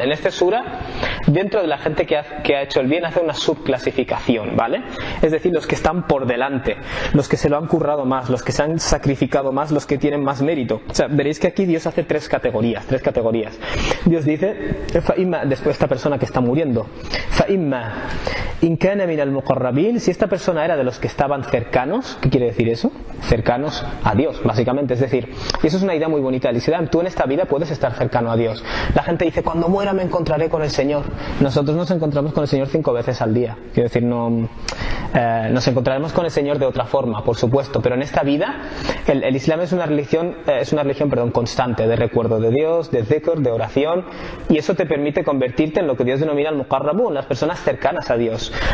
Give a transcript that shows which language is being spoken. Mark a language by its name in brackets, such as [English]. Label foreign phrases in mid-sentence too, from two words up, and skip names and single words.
[Spanish] En este sura, dentro de la gente que ha hecho el bien, hace una subclasificación, ¿vale? Es decir, los que están por delante, los que se lo han currado más, los que se han sacrificado más, los que tienen más mérito. O sea, veréis que aquí Dios hace tres categorías. Dios dice, después de esta persona que está muriendo, [Arabic] فَإِمَّا إِنْ كَانَ مِنَ الْمُقَرَّبِينَ, [Spanish] si esta persona era de los que estaban cercanos, ¿qué quiere decir eso? Cercanos a Dios, básicamente. Es decir, y eso es una idea muy bonita del Islam. Tú en esta vida puedes estar cercano a Dios. La gente dice, cuando muera me encontraré con el Señor. Nosotros nos encontramos con el Señor 5 veces al día. Quiero decir, nos encontraremos con el Señor de otra forma, por supuesto, pero en esta vida el Islam es una religión constante, de recuerdo de Dios, de dhikr, de oración, y eso te permite convertirte en lo que Dios denomina al-muqarrabun, las personas cercanas a Dios.